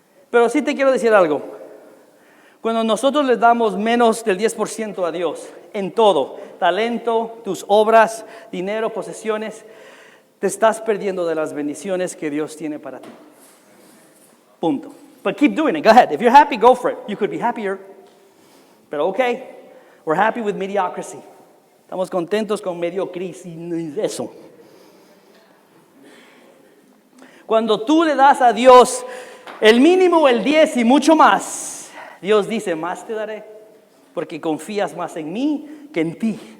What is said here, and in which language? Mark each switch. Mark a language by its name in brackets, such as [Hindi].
[Spanish] Pero sí te quiero decir algo. Cuando nosotros les damos menos del 10% a Dios en todo, talento, tus obras, dinero, posesiones, te estás perdiendo de las bendiciones que Dios tiene para ti. Punto. [English] But keep doing it. Go ahead. If you're happy, go for it. You could be happier. [Spanish] Pero [English] okay, we're happy with mediocrity. [Spanish] Estamos contentos con mediocridad y eso. Cuando tú le das a Dios el mínimo, el 10 y mucho más, Dios dice, más te daré, porque confías más en mí que en ti.